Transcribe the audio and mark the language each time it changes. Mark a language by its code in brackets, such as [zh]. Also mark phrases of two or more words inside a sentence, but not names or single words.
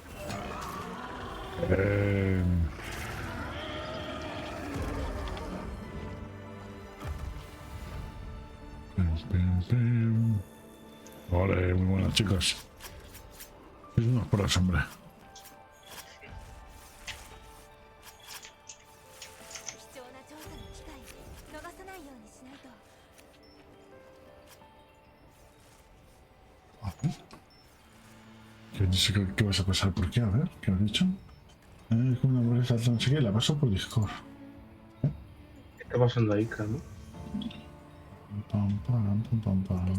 [es] Vale, muy buenas, chicos. Es unos pros, hombre. [ja] 貴重な調査の機会逃さないようにしないと。 [es] ¿Qué dice que vas a pasar por qué? A ver, ¿qué has dicho? Como una hamburguesa, no sé qué, la paso por Discord. ¿Qué está pasando ahí, Carmen? Pam, pam, pam, pam, pam.